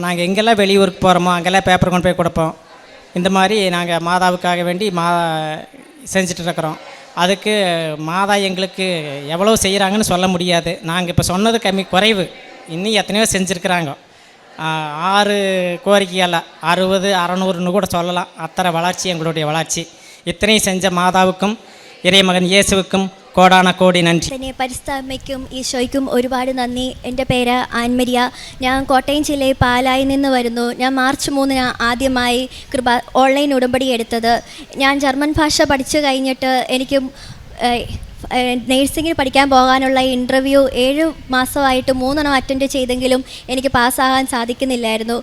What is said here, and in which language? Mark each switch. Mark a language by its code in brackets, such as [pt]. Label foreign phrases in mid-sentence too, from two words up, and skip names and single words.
[ta] நாங்கள் எங்கெல்லாம் வெளியூருக்கு போகிறோமோ அங்கெல்லாம் பேப்பர் கொண்டு போய் கொடுப்போம். இந்த மாதிரி நாங்கள் மாதாவுக்காக வேண்டி செஞ்சிட்ருக்குறோம். அதுக்கு மாதா எங்களுக்கு எவ்வளோ செய்கிறாங்கன்னு சொல்ல முடியாது. நாங்கள் இப்போ சொன்னது குறைவு. இன்னும் எத்தனையோ செஞ்சுருக்குறாங்க. 6 கோரிக்கையில் 60, 600ன்னு கூட சொல்லலாம். அத்தனை வளர்ச்சி எங்களுடைய வளர்ச்சி. [ml] ഇത്രയും செஞ்ச മാതാവുക്കും ഇറയമകൻ യേശുവുക്കും കോടാന കോടി നന്ദി. പിന്നെ പരിശുദ്ധ അമ്മയ്ക്കും ഈശോയ്ക്കും ഒരുപാട് നന്ദി. എൻ്റെ പേര് ആൻമരിയ. ഞാൻ കോട്ടയം ജില്ലയിൽ പാലായിൽ നിന്ന് വരുന്നു. ഞാൻ മാർച്ച് 3 ആദ്യമായി ഓൺലൈൻ ഉടമ്പടി എടുത്തത്. ഞാൻ ജർമ്മൻ ഭാഷ പഠിച്ചു കഴിഞ്ഞിട്ട് എനിക്ക് നേഴ്സിങ്ങിന് പഠിക്കാൻ പോകാനുള്ള ഇൻ്റർവ്യൂ 7 മാസമായിട്ട് 3 അറ്റൻഡ് ചെയ്തെങ്കിലും എനിക്ക് പാസ്സാകാൻ സാധിക്കുന്നില്ലായിരുന്നു.